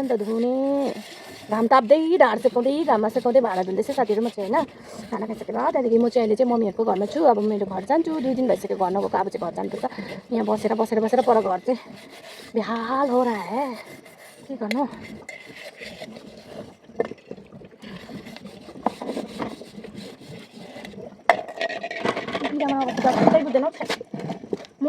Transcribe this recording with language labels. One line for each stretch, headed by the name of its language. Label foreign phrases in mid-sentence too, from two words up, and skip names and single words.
Nepali: नि त धुने घाम ताप्दै ढाड सेकाउँदै घाममा सेकाउँदै भाँडा धुँदैछ साथीहरू म चाहिँ होइन खाना खाइसकेर त्यहाँदेखि म चाहिँ अहिले चाहिँ मम्मीहरूको घरमा छु अब मेरो घर जान्छु 2 दिन भइसक्यो घर नगएको अब चाहिँ घर जानुपर्छ यहाँ बसेर बसेर बसेर पर घर चाहिँ
Hindi: बेहाल हो रहा है
Nepali: के गर्नु बिरामा बुझ्दैन म